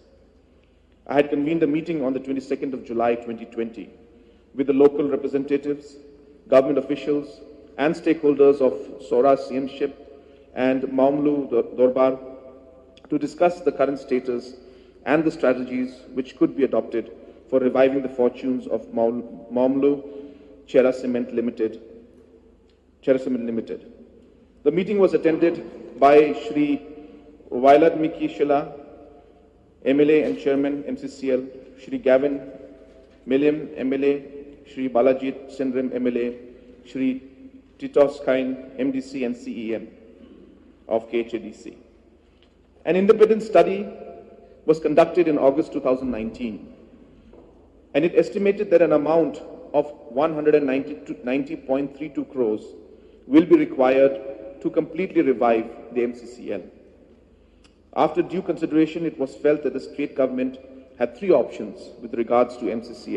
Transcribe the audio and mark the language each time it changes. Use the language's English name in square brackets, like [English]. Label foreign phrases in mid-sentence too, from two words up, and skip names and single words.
[English] I had convened a meeting on the 22nd of July 2020 with the local representatives, government officials, and stakeholders of Sora CMship and Maumlu Dorbar to discuss the current status and the strategies which could be adopted for reviving the fortunes of Maumlu Chera Cement Limited. The meeting was attended by Shri Vailadmiki Shila, MLA and Chairman MCCL, Shri Gavin Milliam MLA, Shri Balajit Sindrim MLA, Shri Titos Kain MDC and CEM of KHADC. An independent study was conducted in August 2019, and it estimated that an amount of 190.32 crores will be required to completely revive the MCCL. After due consideration, it was felt that the state government had 3 options with regards to MCCL.